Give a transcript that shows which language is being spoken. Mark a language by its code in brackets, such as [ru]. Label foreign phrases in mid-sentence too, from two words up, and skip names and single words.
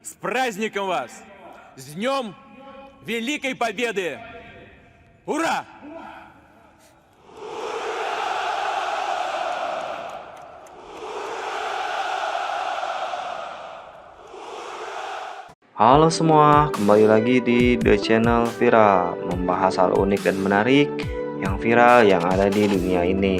[ru] С праздником вас! С Днем Великой Победы! Ура! [id] Halo semua, kembali lagi di The Channel Viral, membahas hal unik dan menarik yang viral yang ada di dunia ini.